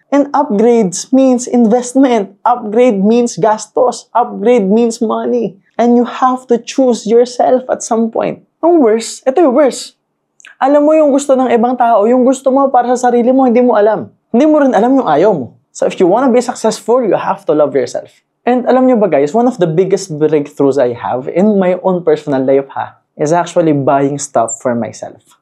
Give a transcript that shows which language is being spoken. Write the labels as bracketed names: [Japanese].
[English] And upgrades means investment. Upgrade means gastos. Upgrade means money. And you have to choose yourself at some point. [Filipino] Ang worst, ito yung worst. Alam mo yung gusto ng ibang tao, yung gusto mo para sa sarili mo, hindi mo alam. Hindi mo rin alam yung ayaw mo. [English] So if you wanna be successful, you have to love yourself. And [Filipino] alam nyo ba [English] guys, one of the biggest breakthroughs I have in my own personal life is actually buying stuff for myself.